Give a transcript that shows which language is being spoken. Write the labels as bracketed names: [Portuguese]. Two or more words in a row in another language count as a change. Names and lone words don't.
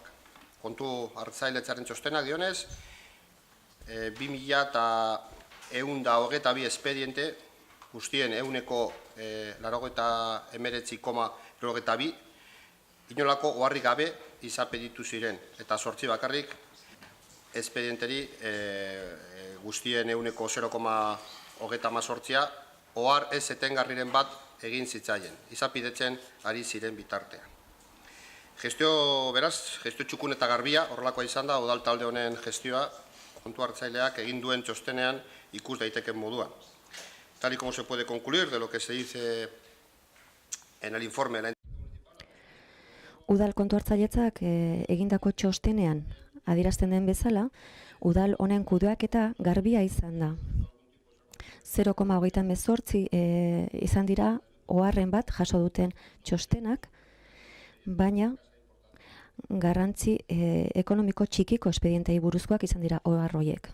[Basque] Kontu hartzailetzaren txostenak dionez, 2122 espediente, guztien 89,92 inolako oharrik gabe izapeditu ziren, eta 8 bakarrik espedienteri guztien 0,18 ohar ez etengarriren bat egin zitzaien, izapidetzen ari ziren bitartean. Gestio txukun eta garbia, horrelakoa izan da, udal talde honen gestioa, kontu hartzaileak egin duen txostenean ikus daiteken moduan. [Spanish] Tal y como se puede concluir de lo que se dice en el informe de la [Basque] Udal kontu hartzailetzak egindako txostenean adierazten den bezala, udal honen kudeaketa garbia izan da. 0,38 izan dira oharren bat jaso duten txostenak, baina garrantzi ekonomiko txikiko espedientei buruzkoak izan dira ohar horiek.